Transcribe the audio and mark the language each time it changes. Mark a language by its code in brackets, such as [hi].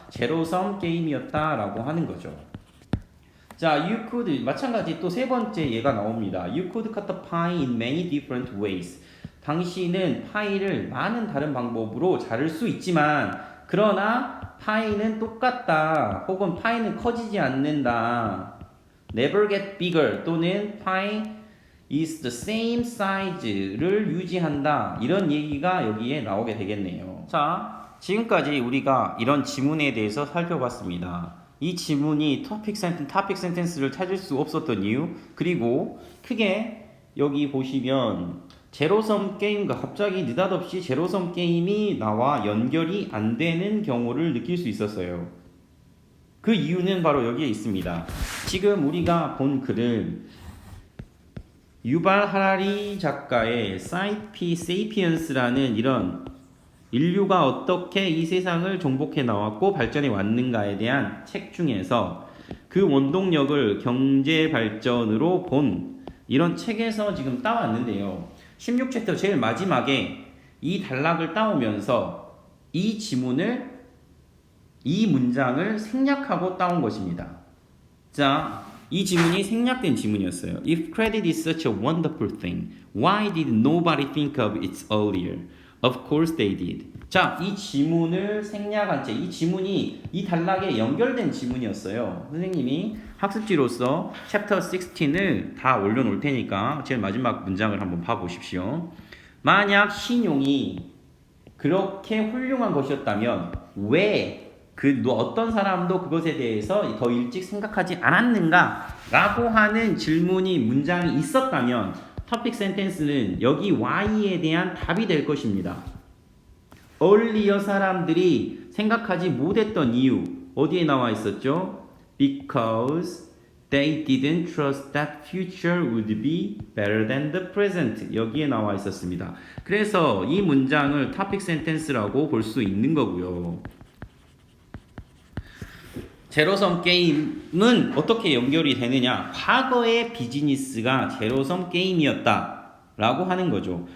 [ko] 제로섬 게임이었다라고 하는 거죠. 자, [en] you could [ko] 마찬가지 또 세 번째 예가 나옵니다. [en] You could cut the pie in many different ways. [ko] 당신은 파이를 많은 다른 방법으로 자를 수 있지만 그러나 파이는 똑같다. 혹은 파이는 커지지 않는다. [en] Never get bigger [ko] 또는 [en] pie is the same size [ko] 를 유지한다. 이런 얘기가 여기에 나오게 되겠네요. 자, 지금까지 우리가 이런 지문에 대해서 살펴봤습니다. 이 지문이 토픽 센텐스를 찾을 수 없었던 이유, 그리고 크게 여기 보시면 제로섬 게임과 갑자기 느닷없이 제로섬 게임이 나와 연결이 안 되는 경우를 느낄 수 있었어요. 그 이유는 바로 여기에 있습니다. 지금 우리가 본 글은 유발 하라리 작가의 세이피언스라는 이런 인류가 어떻게 이 세상을 정복해 나왔고 발전해 왔는가에 대한 책 중에서 그 원동력을 경제 발전으로 본 이런 책에서 지금 따왔는데요. 16챕터 제일 마지막에 이 단락을 따오면서 이 지문을, 이 문장을 생략하고 따온 것입니다. 자, 이 지문이 생략된 지문이었어요. [en] If credit is such a wonderful thing, why did nobody think of it earlier? Of course they did. [ko] 자, 이 지문을 생략한 채, 이 지문이 이 단락에 연결된 지문이었어요. 선생님이 학습지로서 챕터 16을 다 올려놓을 테니까 제일 마지막 문장을 한번 봐보십시오. 만약 신용이 그렇게 훌륭한 것이었다면 왜 어떤 사람도 그것에 대해서 더 일찍 생각하지 않았는가? 라고 하는 질문이, 문장이 있었다면 topic sentence는 여기 why에 대한 답이 될 것입니다. earlier 사람들이 생각하지 못했던 이유, 어디에 나와 있었죠? [en] Because they didn't trust that future would be better than the present. [ko] 여기에 나와 있었습니다. 그래서 이 문장을 topic sentence라고 볼 수 있는 거고요. 제로섬 게임은 어떻게 연결이 되느냐? 과거의 비즈니스가 제로섬 게임이었다 라고 하는 거죠.